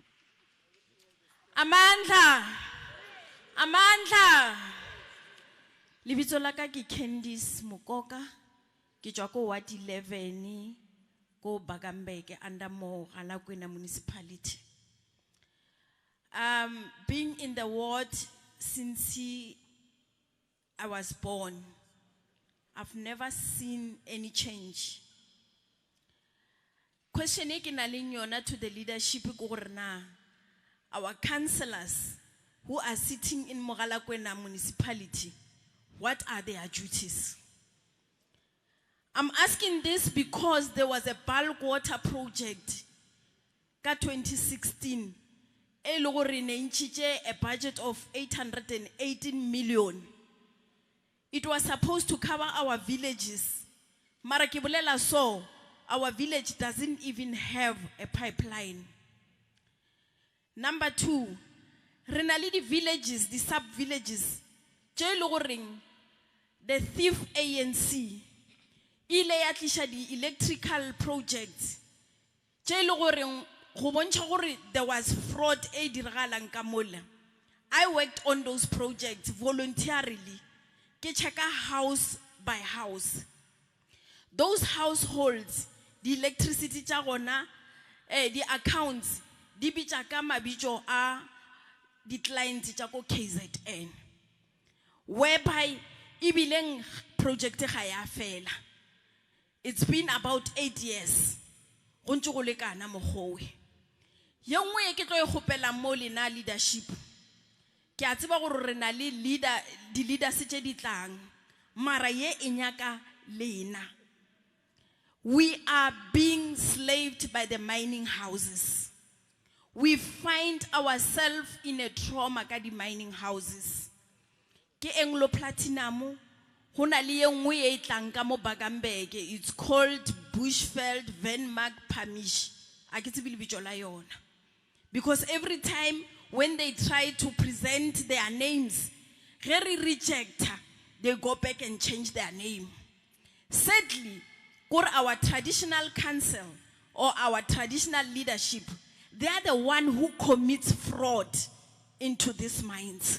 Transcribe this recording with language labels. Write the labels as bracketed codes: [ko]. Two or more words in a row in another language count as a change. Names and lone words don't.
[zu] Amandla, Amandla, [nso] Lebitso la ka ke Candice Mokoka, ke tswa ko Ward 11, ko Bagambeke [en] under Mogalakwena municipality. Being in the ward since I was born, I've never seen any change. Question [nso] e ke na leng yona [en] to the leadership [nso] ke gore na [en] our councillors who are sitting in Mogalakwena municipality, what are their duties? I'm asking this because there was a bulk water project [nso] ka 2016 e le gore ne ntshitse [en] a budget of 818 million. It was supposed to cover our villages. [nso] Mara ke bolela so, [en] our village doesn't even have a pipeline. Number 2, [nso] re na le di villages, [en] the sub-villages, [nso] tse le goreng [en] the thief ANC [nso] ile ya tlisha di [en] electrical projects [nso] tse le goreng go bontsha gore [en] there was fraud [nso] e diragalang ka mola. [en] I worked on those projects voluntarily. [nso] Ke checka [en] house by house. Those households, the electricity [nso] tsa gona, [en] the accounts, [nso] di bitsa ka mabitso a di clients tsa ko KZN. Whereby ibileng project ga ya fela. [en] It's been about 8 years. [nso] Go ntse go lekana mogowe. Ye nngwe e ke tlo e gopela mo lena leadership. Ke a tseba gore re na le di leaders tse di tlang. Mara ye e nyaka lena. [en] We are being slaved by the mining houses. We find ourselves in a trauma [nso] ka di [en] mining houses. [nso] Ke Anglo Platinum, ho na le ye nngwe e tlang ka mo Bagambeke. [en] It's called Bushveld Venmark Pamish. [nso] A ke tsebe lebitso la yona. [en] Because every time when they try to present their names, very reject, they go back and change their name. Sadly, our traditional council or our traditional leadership, they are the one who commits fraud into these mines.